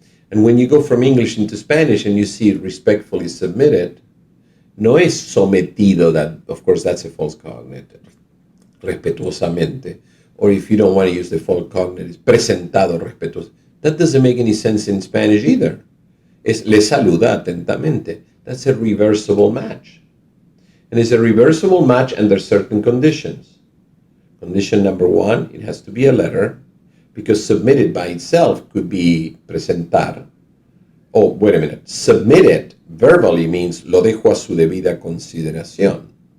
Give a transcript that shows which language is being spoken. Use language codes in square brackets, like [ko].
[en] And when you go from English into Spanish and you see respectfully submitted, [es] no es sometido, [en] that, of course, that's a false cognate, [es] respetuosamente. [en] Or if you don't want to use the false cognate, it's [es] presentado respetuoso. [en] That doesn't make any sense in Spanish either. [es] Es le saluda atentamente. [en] That's a reversible match. And it's a reversible match under certain conditions. Condition number one, it has to be a letter, because submitted by itself could be presentar. Oh, wait a minute. Submitted verbally means [es] lo dejo a su debida consideración.